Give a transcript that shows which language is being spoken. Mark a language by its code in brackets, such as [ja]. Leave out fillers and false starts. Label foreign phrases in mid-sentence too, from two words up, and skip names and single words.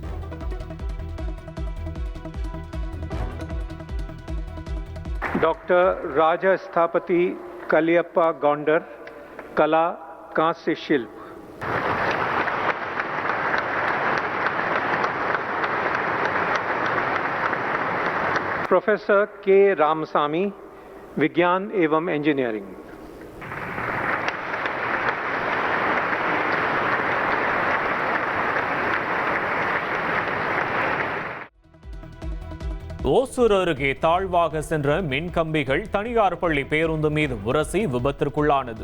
[hi] डॉक्टर राजस्थापति कलियप्पा गौंडर, कला कांस्य शिल्प, प्रोफेसर K रामसामी, विज्ञान एवं इंजीनियरिंग, [ta] ஓசூர் அருகே தாழ்வாக சென்ற மின் கம்பிகள் தனியார் பள்ளி பேருந்து மீது உரசி விபத்திற்குள்ளானது.